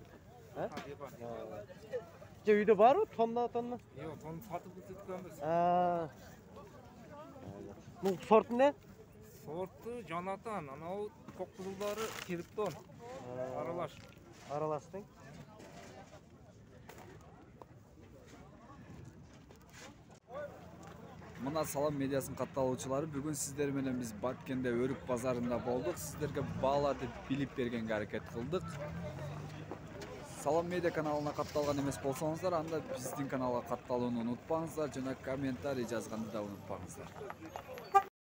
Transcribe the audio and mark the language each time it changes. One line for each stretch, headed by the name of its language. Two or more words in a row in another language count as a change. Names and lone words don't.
Uzbek: Ha? Ha. Uyda bormi? Tonna. Yo'q, onu sotib ketganmiz. Ha. Bu sort ne? Sorti Jonatan, ana o ko'qizillari Kiripton. Aralash. Aralashding.
Kyrgyz: Мына салам медиасын катталуучулары бүгүн сиздер менен биз Баткенде өрүк базарында болдук. Сиздерге бааларды билип бергенге аракет кылдык. Салам медиа каналына катталган эмес болсоңуздар, анда биздин каналга катталууну унутпаңыздар жана комментарий жазганды да унутпаңыздар.